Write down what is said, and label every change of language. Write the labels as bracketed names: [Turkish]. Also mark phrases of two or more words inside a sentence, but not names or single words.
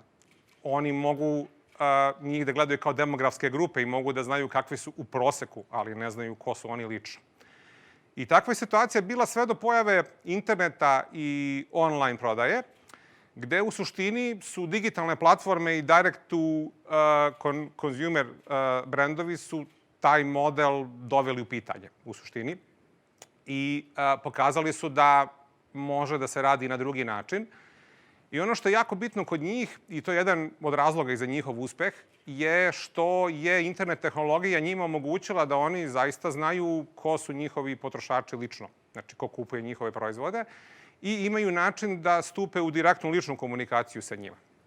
[Serbian] Oni mogu njih da gledaju kao demografske grupe i mogu da znaju kakvi su u proseku, ali ne znaju ko su oni lično. I takva je situacija bila sve do pojave interneta i online prodaje, gde u suštini su digitalne platforme i [English] direct to consumer [Serbian] brendovi su taj model doveli u pitanje u suštini i pokazali su da može da se radi na drugi način. I ono što je jako bitno kod njih, i to je jedan od razloga i za njihov uspeh, je što je internet tehnologija njima omogućila da oni zaista znaju ko su njihovi potrošači lično, znači ko kupuje njihove proizvode i imaju način da stupe u direktnu ličnu komunikaciju sa njima.